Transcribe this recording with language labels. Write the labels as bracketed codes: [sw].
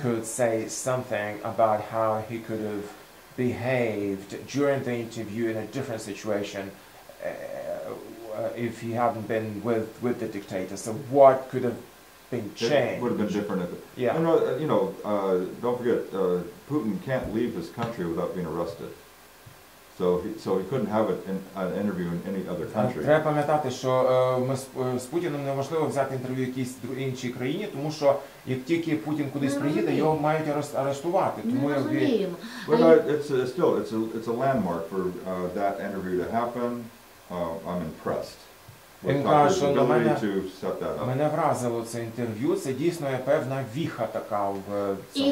[en] Could say something about how he could have behaved during the interview in a different situation if he hadn't been with the dictator. So what could have been changed? It would have been different. Yeah. Don't forget, Putin can't leave his country without being arrested. So he couldn't have an interview in any other country. [uk] Треба пам'ятати, що з Путіним неможливо взяти інтерв'ю в якійсь іншій країні, тому що як тільки Путін кудись приїде, його мають арештувати. Тому [en] But it's a landmark for that interview to happen. I'm impressed. [uk] Він каже, що мене вразило це інтерв'ю, це дійсно є певна віха така в цьому.